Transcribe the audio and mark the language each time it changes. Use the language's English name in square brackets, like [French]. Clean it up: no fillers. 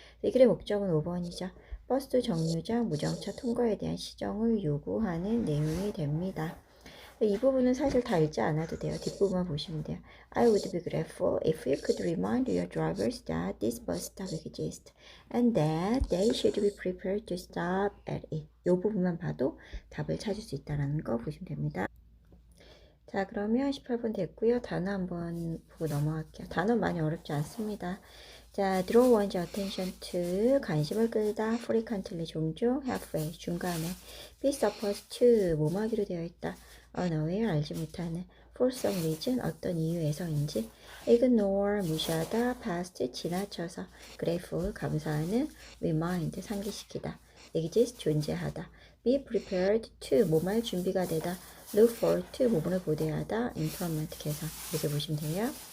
[Korean] 이 글의 목적은 5번이죠. 버스 정류장 무정차 통과에 대한 시정을 요구하는 내용이 됩니다. 이 부분은 사실 다 읽지 않아도 돼요. 뒷부분만 보시면 돼요. [English] I would be grateful if you could remind your drivers that this bus stop exists and that they should be prepared to stop at it. [Korean] 이 부분만 봐도 답을 찾을 수 있다는 거 보시면 됩니다. 자, 그러면 18번 됐고요. 단어 한번 보고 넘어갈게요. 단어 많이 어렵지 않습니다. 자, [English] draw one's attention to, [Korean] 관심을 끌다, frequently, 종종, halfway, 중간에, [English] be supposed to, [Korean] 뭐뭐하기로 되어 있다, unaware, 알지 못하는, [English] for some reason, [Korean] 어떤 이유에서인지, ignore, 무시하다, past, 지나쳐서, grateful, 감사하는, remind, 상기시키다, exist, 존재하다, [English] be prepared to, [Korean] 뭐뭐할 준비가 되다, [English] look forward to, [Korean] 뭐뭐를 고대하다, improvement, 개선, 이렇게 보시면 돼요.